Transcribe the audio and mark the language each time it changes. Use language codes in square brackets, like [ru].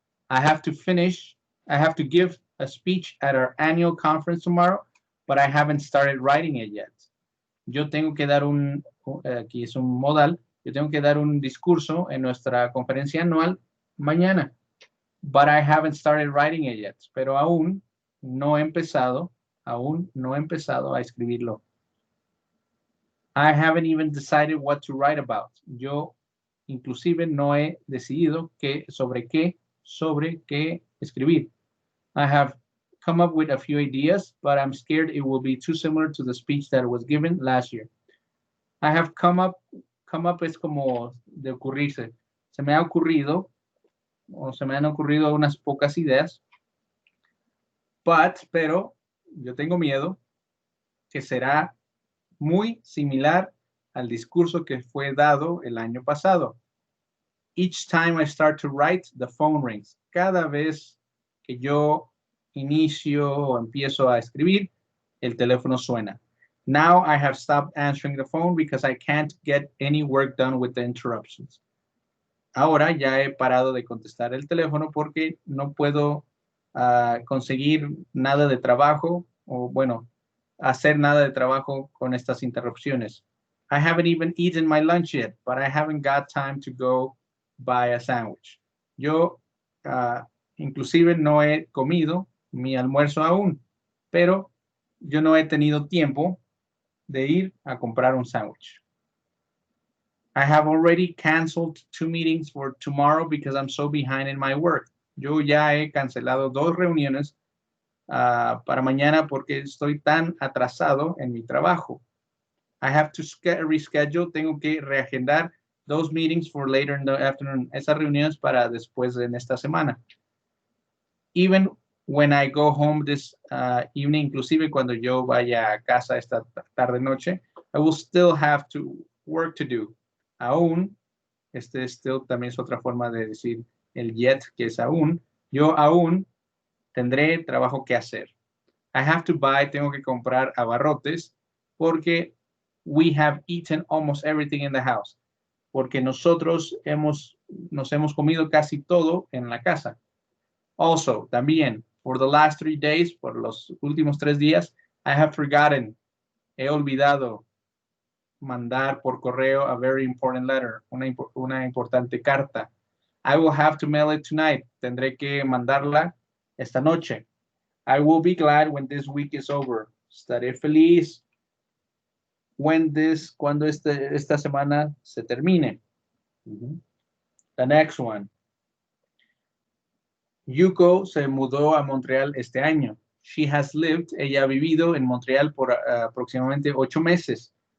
[en] I have to give a speech at our annual conference tomorrow, but I haven't started writing it yet. [es] Yo tengo que dar aquí es un modal, yo tengo que dar un discurso en nuestra conferencia anual mañana, [en] but I haven't started writing it yet. [es] Pero aún no he empezado a escribirlo. [en] I haven't even decided what to write about. [es] Yo inclusive no he decidido sobre qué escribir. [en] I have come up with a few ideas, but I'm scared it will be too similar to the speech that was given last year. I have come up [es] es como de ocurrirse. Se me ha ocurrido, o se me han ocurrido unas pocas ideas, pero yo tengo miedo que será muy similar al discurso que fue dado el año pasado. [en] Each time I start to write, the phone rings. [es] Cada vez que yo inicio o empiezo a escribir, el teléfono suena. [en] Now I have stopped answering the phone because I can't get any work done with the interruptions. [es] Ahora ya he parado de contestar el teléfono porque no puedo conseguir nada de trabajo o, bueno, hacer nada de trabajo con estas interrupciones. [en] I haven't even eaten my lunch yet, but I haven't got time to go buy a sandwich. [es] Yo inclusive no he comido mi almuerzo aún, pero yo no he tenido tiempo de ir a comprar un sándwich. [en] I have already canceled 2 meetings for tomorrow because I'm so behind in my work. [es] Yo ya he cancelado 2 reuniones para mañana porque estoy tan atrasado en mi trabajo. [en] I have to reschedule, [es] tengo que reagendar [en] 2 meetings for later in the afternoon. [es] Esas reuniones para después en esta semana. [en] Even when I go home this evening, [es] inclusive cuando yo vaya a casa esta tarde-noche, [en] I will still have work to do. [es] Aún, still también es otra forma de decir el yet, que es aún. Yo aún tendré trabajo que hacer. [en] I have to buy, [es] tengo que comprar abarrotes, porque [en] we have eaten almost everything in the house. [es] Porque nosotros nos hemos comido casi todo en la casa. Also, también, [en] for the last 3 days, [es] por los últimos 3 días, [en] I have forgotten, [es] he olvidado mandar por correo [en] a very important letter, [es] una importante carta. [en] I will have to mail it tonight. [es] Tendré que mandarla esta noche. [en] I will be glad when this week is over. [es] Estaré feliz cuando esta semana se termine. [en] The next one. [es] Yuko se mudó a Montreal este año. [en] She has lived, [es] ella ha vivido en Montreal por aproximadamente 8 meses.